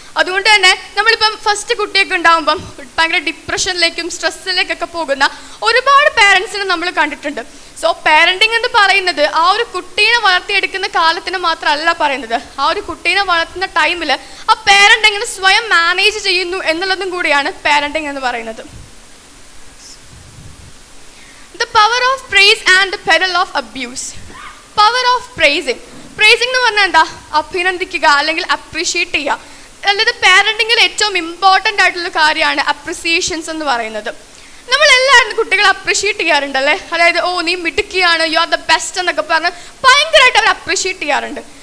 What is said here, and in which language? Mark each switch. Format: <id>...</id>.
<ml>അതുകൊണ്ട് തന്നെ നമ്മളിപ്പം ഫസ്റ്റ് കുട്ടിയൊക്കെ ഉണ്ടാകുമ്പം ഭയങ്കര ഡിപ്രഷനിലേക്കും സ്ട്രെസ്സിലേക്കൊക്കെ പോകുന്ന ഒരുപാട് പാരൻസിനെ നമ്മൾ കണ്ടിട്ടുണ്ട്. സോ പാരൻറ്റിംഗ് എന്ന് പറയുന്നത് ആ ഒരു കുട്ടീനെ വളർത്തിയെടുക്കുന്ന കാലത്തിന് മാത്രമല്ല പറയുന്നത്, ആ ഒരു കുട്ടീനെ വളർത്തുന്ന ടൈമിൽ ആ പാരൻ്റ് എങ്ങനെ സ്വയം മാനേജ് ചെയ്യുന്നു എന്നുള്ളതും കൂടിയാണ് പാരൻറ്റിംഗ് എന്ന് പറയുന്നത്.</ml> <en>The power of praise and the peril of abuse. Power of praising.</en> <ml>Praising എന്ന് പറഞ്ഞാൽ എന്താ? അഭിനന്ദിക്കുക അല്ലെങ്കിൽ അപ്രീഷിയേറ്റ് ചെയ്യുക. അതായത് പാരൻറ്റിങ്ങിൽ ഏറ്റവും ഇമ്പോർട്ടൻ്റ് ആയിട്ടുള്ള കാര്യമാണ് അപ്രിസിയേഷൻസ് എന്ന് പറയുന്നത്. നമ്മളെല്ലാവരും കുട്ടികളെ അപ്രിഷിയേറ്റ് ചെയ്യാറുണ്ടല്ലേ, അതായത് ഓ നീ മിടുക്കിയാണ്,</ml> <en>you are the best</en> <ml>എന്നൊക്കെ പറഞ്ഞ് ഭയങ്കരമായിട്ട് അവർ അപ്രിഷിയേറ്റ് ചെയ്യാറുണ്ട്.</ml>